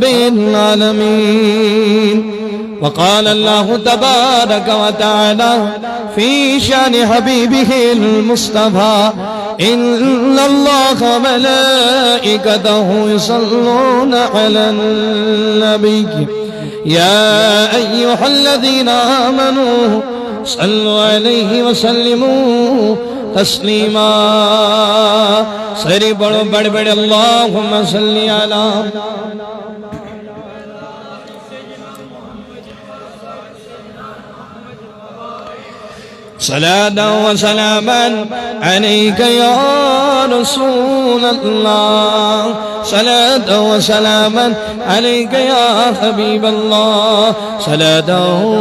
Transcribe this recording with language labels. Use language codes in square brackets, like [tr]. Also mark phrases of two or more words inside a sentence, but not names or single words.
[ar] العالمين وقال الله تبارك وتعالى في شان حبيبه المصطفى إن الله وملائكته يصلون على النبي يا أيها الذين آمنوا صلوا عليه وسلموا تسليما سری بڑو بڑ بڑ اللهم صل على صلاة وسلاما عليك يا رسول الله صلاة وسلاما عليك يا حبيب الله صلاة